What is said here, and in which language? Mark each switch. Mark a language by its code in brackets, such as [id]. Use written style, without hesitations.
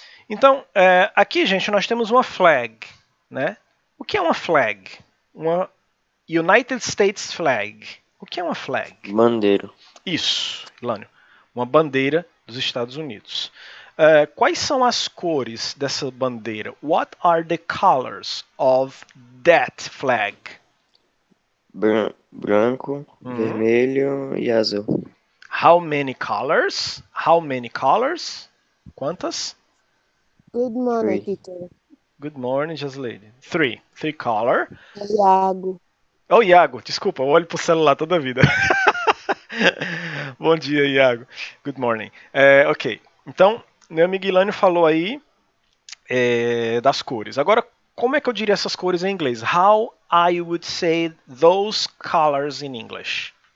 [pt] Então, aqui, gente, nós temos uma flag, né? O que é uma flag? Uma United States flag. O que é uma flag? Bandeira. Isso, Lânio. Uma bandeira dos Estados Unidos. Quais são as cores dessa bandeira? [en] What are the colors of that flag? [pt] Branco, vermelho e azul. [en] How many colors? How many colors? Quantas? Good morning, Three. teacher. Good morning, just lady. Three. Three color. Iago. [pt] Oh, Iago, desculpa, eu olho pro celular toda a vida. Bom dia, Iago. [en] Good morning. [pt] Ok, então, meu amigo Ilânio falou aí das cores. Agora, como é que eu diria essas cores em inglês? [en] How I would say those colors in English?